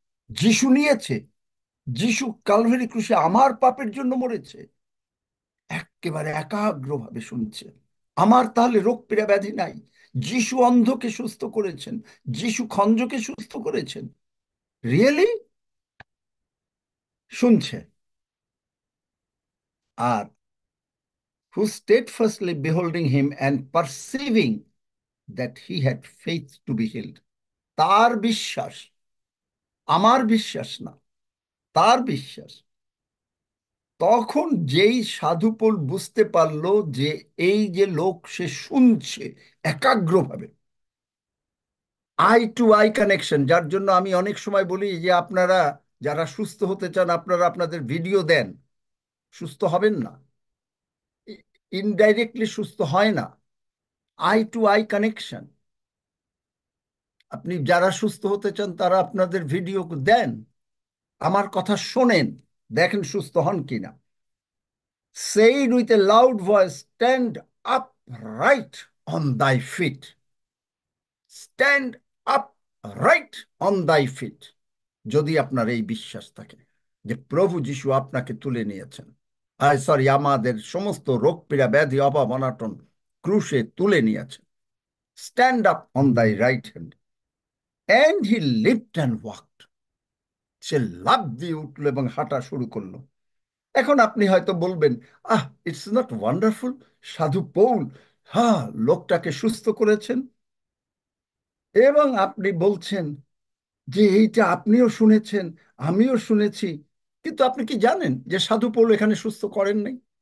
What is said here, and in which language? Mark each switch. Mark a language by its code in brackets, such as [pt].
[bn] যিশু নিয়েছে, যিশু কালভারি ক্রুশে আমার পাপের জন্য মরেছে। একেবারে একাগ্রভাবে শুনছে। আমার তাহলে রোগ পীড়া ব্যাধি নাই। যিশু অন্ধকে সুস্থ করেছেন, যিশু খঞ্জকে সুস্থ করেছেন, রিয়েলি শুনছে। আর [en] who steadfastly beholding him and perceiving that he had faith to be healed. [bn] তার বিশ্বাস, আমার বিশ্বাস না, তার বিশ্বাস। তখন যেই সাধুপোল বুঝতে পারলো যে এই যে লোক, সে শুনছে একাগ্রভাবে, [en] eye to eye connection, [bn] যার জন্য আমি অনেক সময় বলি যে আপনারা যারা সুস্থ হতে চান, আপনারা আপনাদের ভিডিও দেন, সুস্থ হবেন না, ইনডাইরেক্টলি সুস্থ হয় না। [en] Eye to eye connection. [bn] আপনি যারা সুস্থ হতে চান তারা আপনাদের ভিডিও দেন, আমার কথা শোনেন, দেখেন সুস্থ হন কিনা। [en] Say with a loud voice, stand upright on thy feet. Stand upright on thy feet. [bn] যদি আপনার এই বিশ্বাস থাকে যে প্রভু যিশু আপনাকে তুলে নিয়েছেন, আমাদের সমস্ত রোগ পীড়া, ব্যাধি, অভাব, অনাটন ক্রুশে তুলে নিয়েছেন। [en] Stand up on thy right hand. And he lived and walked. [bn] সে লাফ দিয়ে উঠলো এবং হাঁটা শুরু করলো। এখন আপনি হয়তো বলবেন, [en] it's not wonderful, [bn] সাধু পৌল হ্যাঁ লোকটাকে সুস্থ করেছেন। এবং আপনি বলছেন যে এইটা আপনিও শুনেছেন, আমিও শুনেছি, কিন্তু আপনি কি জানেন যে সাধু পৌল এখানে সুস্থ করেন নাই?